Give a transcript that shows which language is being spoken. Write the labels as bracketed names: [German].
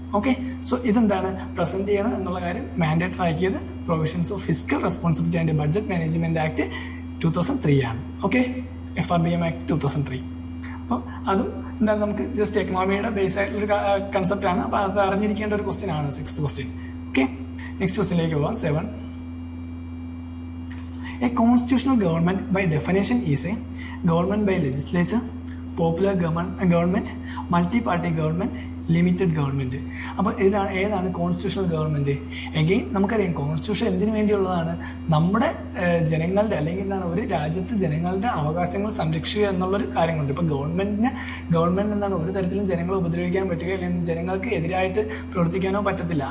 [Malayalam] Okay, so ഇതെന്താണ് present ചെയ്യണം എന്നുള്ള കാര്യം മാൻഡേറ്ററി ആക്കിയത് provisions of physical responsibility and budget management act 2003 ആണ്. Okay, FRBM act 2003. അപ്പോൾ അതും എന്താണ്, നമുക്ക് ജസ്റ്റ് എക്കണോമിയുടെ ബേസ് ആയിട്ടുള്ളൊരു കൺസെപ്റ്റ് ആണ്. അപ്പോൾ അത് അറിഞ്ഞിരിക്കേണ്ട ഒരു ക്വസ്റ്റ്യൻ ആണ് 6th ക്വസ്റ്റ്യൻ. ഓക്കെ, നെക്സ്റ്റ് ക്വസ്റ്റ്യനിലേക്ക് പോകാം. 7. [English] A constitutional government by definition is a government by legislature, popular government, multi-party government, limited government. [Malayalam] അപ്പോൾ ഏതാണ് കോൺസ്റ്റിറ്റ്യൂഷണൽ ഗവൺമെൻറ്? എഗെയിൻ നമുക്കറിയാം കോൺസ്റ്റിറ്റ്യൂഷൻ എന്തിനു വേണ്ടിയുള്ളതാണ്, നമ്മുടെ ജനങ്ങളുടെ അല്ലെങ്കിൽ എന്താണ് ഒരു രാജ്യത്ത് ജനങ്ങളുടെ അവകാശങ്ങൾ സംരക്ഷിക്കുക എന്നുള്ളൊരു കാര്യങ്ങളുണ്ട്. ഇപ്പോൾ ഗവൺമെൻറ് എന്താണ് ഒരു തരത്തിലും ജനങ്ങളെ ഉപദ്രവിക്കാൻ പറ്റുകയോ അല്ലെങ്കിൽ ജനങ്ങൾക്ക് എതിരായിട്ട് പ്രവർത്തിക്കാനോ പറ്റത്തില്ല.